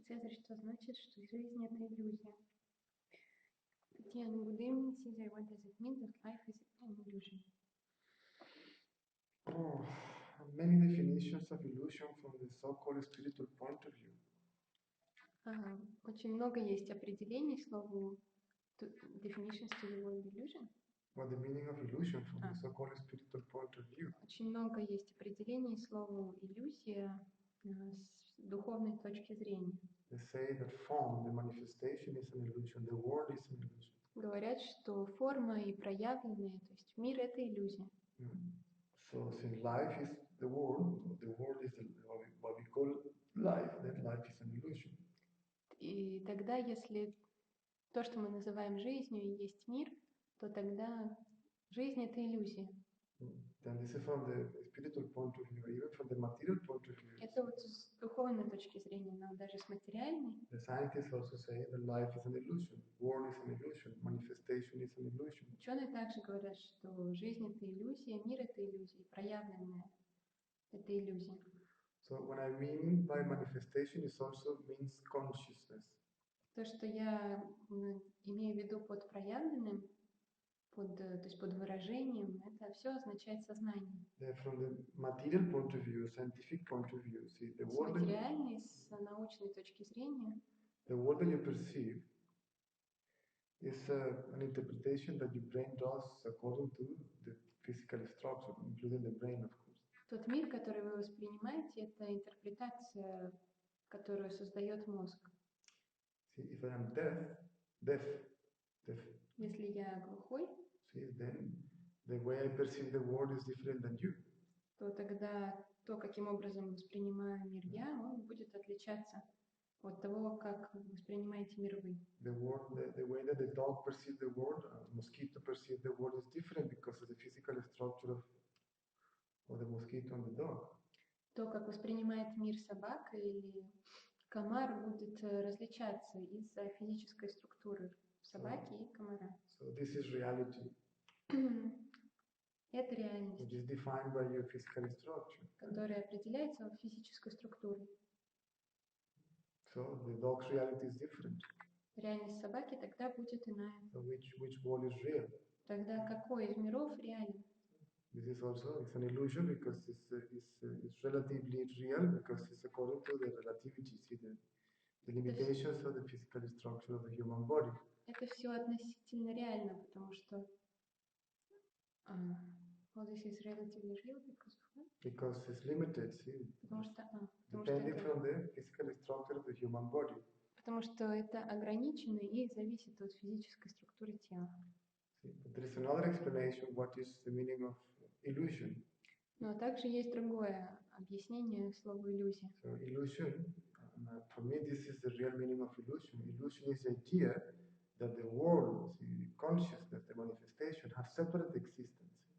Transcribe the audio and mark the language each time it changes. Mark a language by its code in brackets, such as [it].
[ru] Цезарь, что значит, что жизнь — это иллюзия? [en] Татьяна, good evening, Caesar. What does it mean that life is an illusion? Oh, many definitions of illusion from the so-called spiritual point of view. [ru] Очень много есть определений слову [en] definitions to the word illusion. What the meaning of illusion from the so-called spiritual point of view. [ru] Очень много есть определений слову иллюзия с духовной точки зрения. [en] They say that form, the manifestation is an illusion, the world is an illusion. [ru] Говорят, что форма и проявленные, то есть мир — это иллюзия. [en] So since life is the world is what we call life, then life is an illusion. [ru] И тогда, если то, что мы называем жизнью, и есть мир, то тогда жизнь — это иллюзия. [en] Then this is from the spiritual point of view, even from the material point of view. [ru] Это вот с духовной точки зрения, но даже с материальной. [en] The scientists also say that life is an illusion, world is an illusion, manifestation is an illusion. [ru] Ученые также говорят, что жизнь — это иллюзия, мир — это иллюзия, проявленная — это иллюзия. [en] So what I mean by manifestation is also means consciousness. [ru] То, что я имею в виду под проявленным, то есть под выражением, это все означает сознание. [en] From the material point of view, scientific point of view, see the [ru] С [en] world. [ru] материальной, с научной точки зрения. [en] The world that you perceive is an interpretation that your brain does according to the physical structure, including the brain, of course. [ru] Тот мир, который вы воспринимаете, это интерпретация, которую создает мозг. [en] See, if I am deaf. [ru] Если я глухой, [en] see, then the way I perceive the world is different than you. [ru] то тогда то, каким образом воспринимаю мир я, он будет отличаться от того, как воспринимаете мир вы. [en] The way that the dog perceives the world, mosquito perceives the world is different because of the physical structure of the mosquito and the dog. [ru] То, как воспринимает мир собака или комар, будет различаться из-за физической структуры собаки и комара. [en] So this is reality. [ru] Это реальность, [en] which is defined by your physical structure. [ru] Которая определяется физической структурой. [en] So the dog's reality is different. [ru] Реальность собаки тогда будет иная. [en] So which world is real? [ru] Тогда какой из миров реален? [en] This is also it's an illusion because it's relatively real because it's according to the relativity, see the limitations of the physical structure of the human body. [ru] Это все относительно реально, потому что [en] this is relatively real because of what? Because it's limited, see. Depending from the physical structure of the human body. [ru] Потому что это ограничено и зависит от физической структуры тела. [en] There is another explanation what is the meaning of illusion. [ru] Но также есть другое объяснение слова иллюзия. [en] So illusion, for me, this is the real meaning of illusion. Illusion is the idea that the world, the consciousness, the manifestation have separate existence.